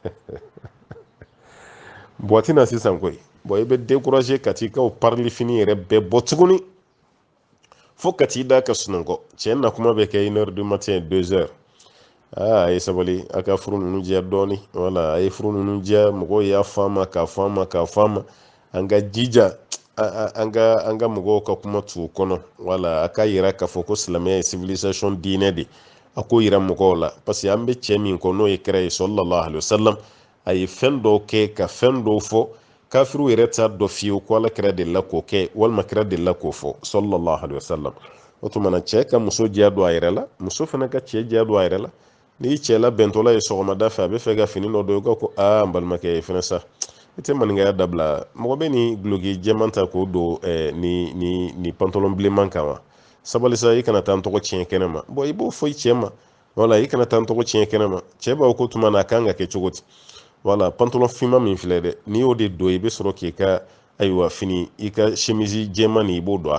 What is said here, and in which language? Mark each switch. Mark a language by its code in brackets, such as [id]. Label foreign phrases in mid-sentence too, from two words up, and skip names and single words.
[bm] buwati na sisan koyi bon i bɛ décourager ka t'i ka o parili fini yɛrɛ bɛɛ bɔ tuguni fo ka t'i da ka sunɔgɔ cɛ na kuma bɛ kɛ [fr] 1h du matin [bm] 2h a ye sabali a ka furu ninnu diya dɔɔni wala a ye furu ninnu diya mɔgɔw y'a fɔ a ma an ka jija an ka mɔgɔw ka kuma t'u kɔnɔ wala a ka yira k'a fɔ ko silamɛya ye civilisation diinɛ de a k'o yira mɔgɔw la parce que an bɛ cɛ min kɔ n'o ye kira ye [ar] صلى الله عليه وسلم [bm] a ye fɛn dɔw kɛ ka fɛn dɔw fɔ kafiru yɛrɛ t'a dɔn fiyewu ko ala kira delila k'o kɛ walima kira delila k'o fɔ [ar] صلى الله عليه وسلم [bm] o tuma na cɛ ka muso diya don a yɛrɛ la muso fana ka cɛ diya don a yɛrɛ la n'i cɛ labɛntɔla ye sɔgɔmada fɛ a bɛ fɛ ka fini dɔ don i ka ko n balimakɛ fɛnɛ sa i tɛ maninkaya dabila mɔgɔ bɛ ni guloki jɛman ta k'o don ni pantalon bilenman kan wa sabali sa i kana taa n tɔgɔ tiɲɛ kɛnɛ ma bon i b'o fɔ i cɛ ma wala i kana taa n tɔgɔ tiɲɛ kɛnɛ ma cɛ b'aw ko tuma na a kan ka kɛ cogo di wala pantalon finman min filɛ dɛ n'i y'o de don i bɛ sɔrɔ k'i ka ayiwa fini i ka chemise jɛman nin i b'o don a